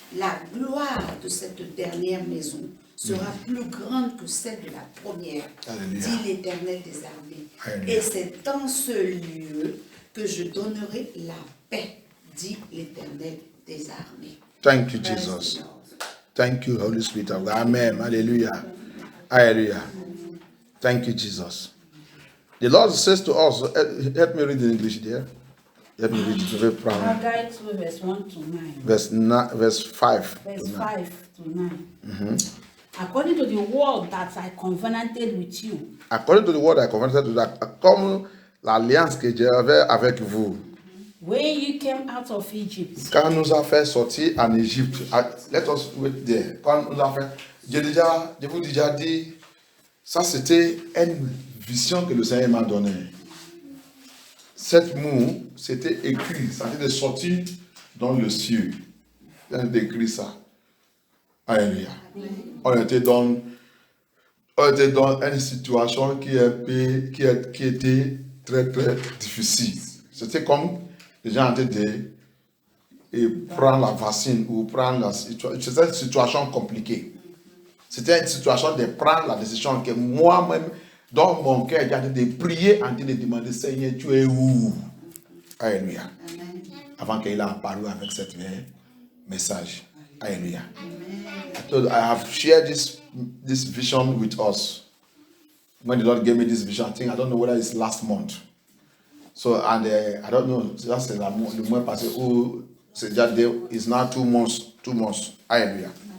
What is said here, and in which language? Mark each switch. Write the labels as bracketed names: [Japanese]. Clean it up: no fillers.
[French] La gloire de cette dernière maison sera plus grande que celle de la première, Alléluia. dit l'Éternel des armées. Alléluia. Et c'est dans ce lieu que je donnerai la paix, dit l'Éternel des armées. [English] Thank you, Jesus. Thank you, Holy Spirit of God. Amen. Hallelujah. Hallelujah. Thank you, Jesus. The Lord says to us, help me read in English there. Help me read it. Very proud. Haggai 2, verse 1 to 9. Verse 5. Verse 5 to 9. According to the word that I covenanted with you, According to the word I covenanted to that, [French] comme l'alliance que j'avais avec vous, [English] when you came out of Egypt, [French] quand nous a fait sortir en Égypte, [English] let us wait there. [French] Quand nous a fait, je vous ai déjà dit, ça c'était une vision que le Seigneur m'a donnée. Cette moue, c'était écrit, ça a été sorti dans le ciel. Il a écrit ça. Alléluia. On était dans une situation qui était très très difficile. C'était comme les gens étaient de prendre la vaccine ou prendre la situation. C'était une situation compliquée. C'était une situation de prendre la décision que moi-même, dans mon cœur, j'ai de prier en train de demander, Seigneur, tu es où? Alléluia. Avant qu'il ait apparu avec cette message. Alléluia. [English] I have shared this vision with us. When the Lord gave me this vision, I don't know whether it's last month. So, and I don't know, that's [French] le mois passé où c'est déjà [English] it's now 2 months. Hallelujah.